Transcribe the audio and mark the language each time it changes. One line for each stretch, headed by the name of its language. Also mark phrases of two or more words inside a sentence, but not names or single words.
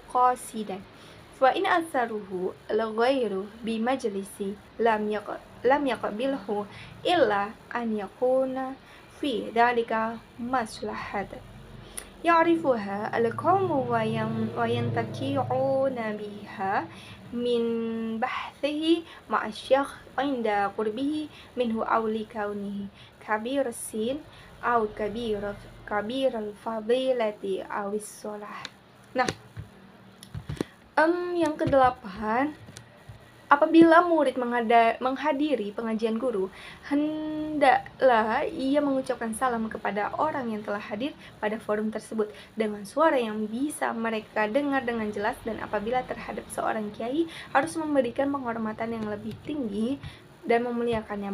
Arabic: قاصدا فإن آثره الغير بمجلس لم يقبله إلا أن يكون في ذلك مصلحة يعرفها القوم وينتفعون بها من بحثه مع الشيخ عند قربه منه أو لكونه كبير سن أو كبير الفضيلة أو الصلاح.
Indonesian: Nah, yang kedelapan, apabila murid menghadiri pengajian guru, hendaklah ia mengucapkan salam kepada orang yang telah hadir pada forum tersebut dengan suara yang bisa mereka dengar dengan jelas, dan apabila terhadap seorang kiai harus memberikan penghormatan yang lebih tinggi dan memuliakannya.